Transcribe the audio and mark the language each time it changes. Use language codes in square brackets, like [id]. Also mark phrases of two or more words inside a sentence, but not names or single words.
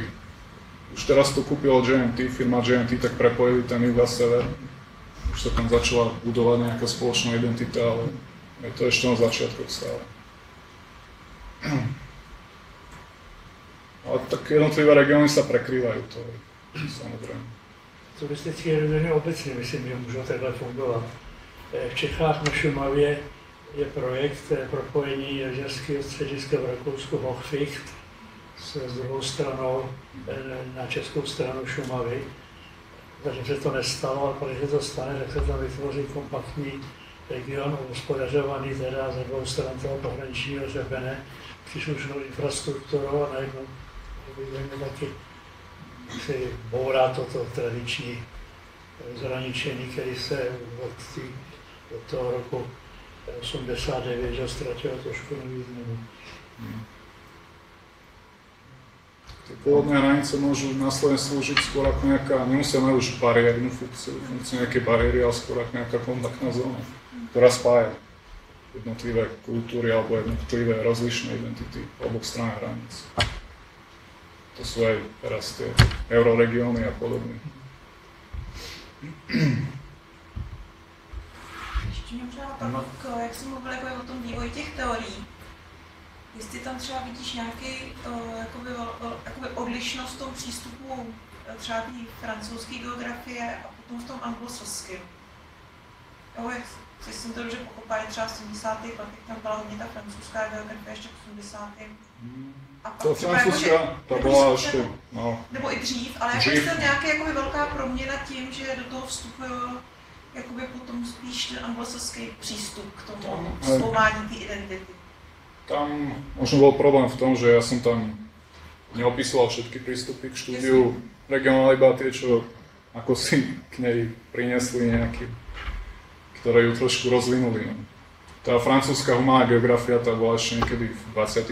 [sk] Už teraz to kúpilo JNT, firma JNT, tak prepojili ten juh a sever. Už sa tam začala budovať nejaká spoločná identita, ale je to ešte na začiatkoch stále. Ale tak jednotlivé regióny sa prekrývajú, to je samozrejme. [cs] Turistický region je obecně, myslím, že můžou takhle fungovat. V Čechách na Šumavě je projekt propojení lyžařského střediska v Rakousku Hochficht s druhou stranou na českou stranu Šumavy. Takže se to nestalo, a když se to stane, tak se tam vytvoří kompaktní region, hospodařovaný teda ze dvou stran toho pohraničního hřebene, příslušnou infrastrukturou a najednou taky si bourá toto tradiční zraničení, který se od toho roku 89 že ztratilo trošku na významu. [sk] Tie pôvodné hranice môžu následne slúžiť skôr ako nejaká, nemusia mať už bariérnu funkciu nejaké bariéry, ale skôr ako nejaká kontaktná zóna, ktorá spája jednotlivé kultúry alebo jednotlivé rozlišné identity oboch strán hraníc. To sú aj teraz tie euroregióny a podobne. [cs] Ještě mě třeba napadlo, jak jsem mluvil o tom vývoji těch teorií, jestli tam třeba vidíš nějaký jakoby odlišnost v tom přístupu třeba té francouzské geografie a potom v tom anglosaském. Jestli jsem to dobře pochopila, třeba v 70. letech tam byla hodně ta francouzská geografie ještě v 80. A [sk] to francúzska, to bola ešte, no. [cs] Nebo i dřív, ale jako je to nějaká jakoby velká proměna tím, že do toho vstupuje jakoby potom spíš ten anglosaský přístup k tomu zkoumání té identity. [sk] Tam možno bol problém v tom, že ja som tam neopísal všetky prístupy k štúdiu regionálnej, iba tie, čo ako si k nej priniesli nejaké, ktoré ju trošku rozvinuli. Tá francúzska humánna geografia, tá bola ešte niekedy v 20.